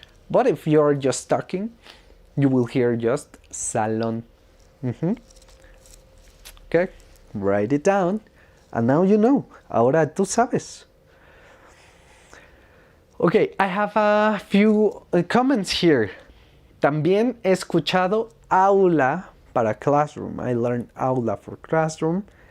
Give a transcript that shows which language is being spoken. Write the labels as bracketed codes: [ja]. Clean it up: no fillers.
[en] But if you're just talking, you will hear just salón. Okay, write it down. And now you know. [es] Ahora tú sabes. [en] Okay, I have a few comments here. [es] También he escuchado aula para classroom. [en] I learned aula for classroom.